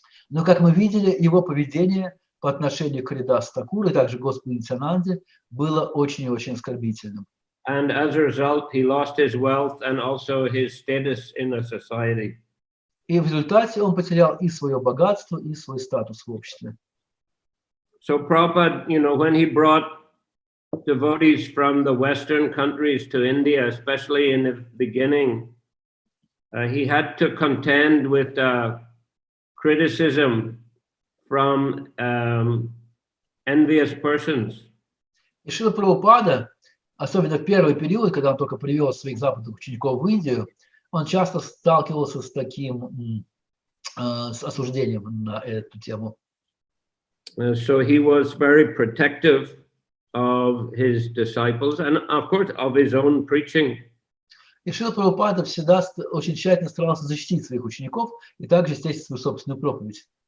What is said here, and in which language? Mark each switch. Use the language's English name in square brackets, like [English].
[Russian] Но, как мы видели, его поведение по отношению к Харидас Такуру и также Господу Нитьянанде было очень и очень оскорбительным. [English] And as a result, he lost his wealth and also his status in the society. [Russian] И в результате он потерял и свое богатство, и свой статус в обществе. [English] So Prabhupada, when he brought devotees from the Western countries to India, especially in the beginning, he had to contend with criticism from envious persons. [Russian] И Шрила Прабхупада, особенно в первый период, когда он только привел своих западных учеников в Индию, он часто сталкивался с таким с осуждением на эту тему. [English] So he was very protective of his disciples and, of course, of his own preaching. [Russian] И Шрила Прабхупада всегда очень тщательно старался защитить своих учеников и также, естественно, свою собственную проповедь.